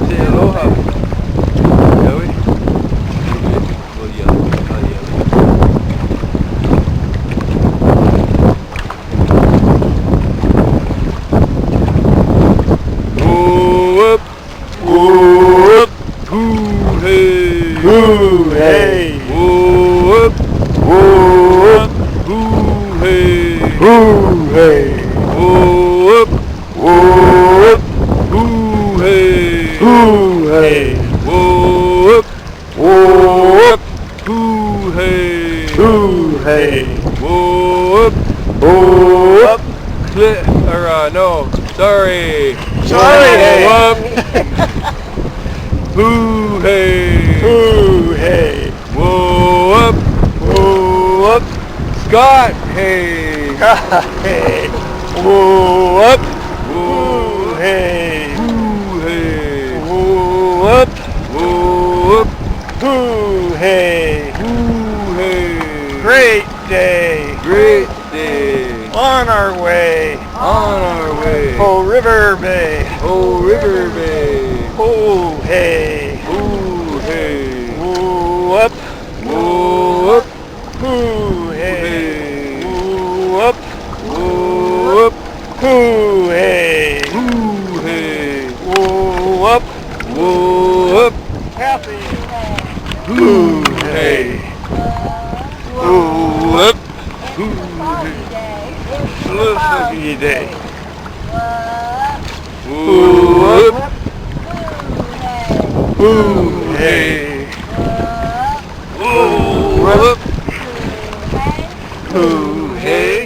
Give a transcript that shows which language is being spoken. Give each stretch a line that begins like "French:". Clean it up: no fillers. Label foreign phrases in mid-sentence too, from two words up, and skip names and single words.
English: Say aloha. Shall we? We'll yell. I'll yell. Whoop, whoop, hoo hey, Hoo hey, whoop, whoop, hoo hey, hoo hey, whoop, whoop, hoo hey, hoo hey, whoop, whoop, hoo hey, hoo hey, whoop, whoop. no, sorry. Sorry. Whoop, hoo hey, Hoo hey, whoop, whoop, Scott hey, hey, whoop, whoop, hey, hoo hey, whoop, whoop, hoo hey. hoo hey. Great day, Great day. on our way, On our way. Hoh River Bay, Hoh River Bay. Hoo hey, Hoo hey. whoop, Whoop. hoo hey, Hey. whoop, Whoop. hoo hey, Hoo hey. whoop, Whoop. happy, Hoo hey. whoop, Hoo lucky day, Whoop. hoo hey, Whoop. hoo hey.